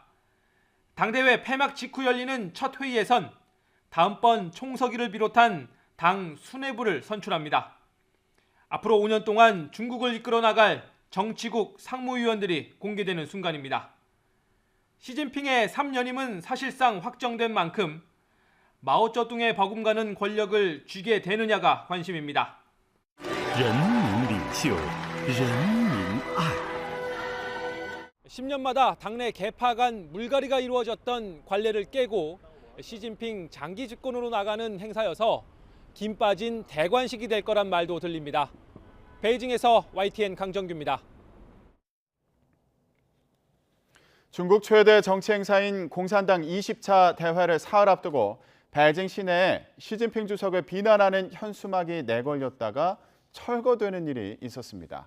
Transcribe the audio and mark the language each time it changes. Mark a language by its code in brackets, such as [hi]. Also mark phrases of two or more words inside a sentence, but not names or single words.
[ko] 당대회 폐막 직후 열리는 첫 회의에선 다음번 총서기를 비롯한 당 수뇌부를 선출합니다. 앞으로 5년 동안 중국을 이끌어 나갈 정치국 상무위원들이 공개되는 순간입니다. 시진핑의 3연임은 사실상 확정된 만큼 마오쩌둥의 버금가는 권력을 쥐게 되느냐가 관심입니다. [zh] 人民领袖,人民爱. [ko] 10년마다 당내 개파 간 물갈이가 이루어졌던 관례를 깨고 시진핑 장기 집권으로 나가는 행사여서 김 빠진 대관식이 될 거란 말도 들립니다. 베이징에서 YTN 강정규입니다. 중국 최대 정치 행사인 공산당 20차 대회를 사흘 앞두고 베이징 시내에 시진핑 주석을 비난하는 현수막이 내걸렸다가 철거되는 일이 있었습니다.